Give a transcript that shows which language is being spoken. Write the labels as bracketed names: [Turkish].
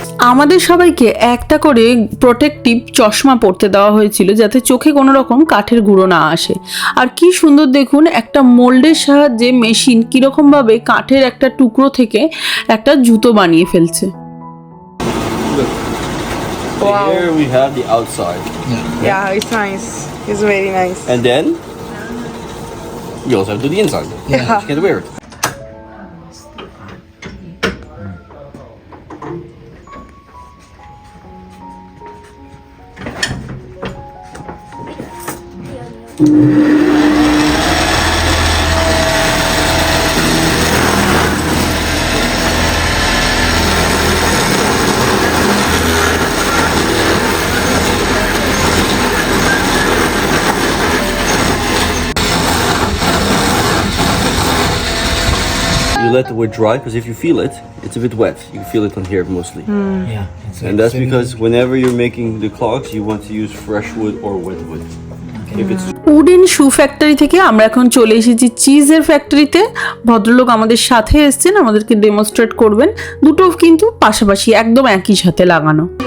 [Bangla] আমাদের সবাইকে একটা করে প্রোটেক্টিভ চশমা পরতে দেওয়া হয়েছিল, যাতে চোখে কোনো রকম কাঠের গুঁড়ো না আসে। আর কি সুন্দর দেখুন, একটা মোল্ডের সাহায্যে মেশিন কীরকমভাবে কাঠের একটা টুকরো থেকে একটা জুতো বানিয়ে ফেলছে। [English] Wow. Here we have the outside. Yeah, it's nice. It's very nice. And then we also have to do the inside. Yeah. You can't wear it. let the wood dry, because if you feel it, it's a bit wet. You feel it on here mostly. Yeah. It's And that's because whenever you're making the clogs, you want to use fresh wood or wet wood. If it's [Bangla] wooden shoe factory থেকে আমরা এখন চলে এসেছি চিজের ফ্যাক্টরিতে। ভদ্রলোক আমাদের সাথে এসেছেন, আমাদেরকে ডেমনস্ট্রেট করবেন। দুটো কিন্তু পাশাপাশি একদম একই সাথে লাগানো।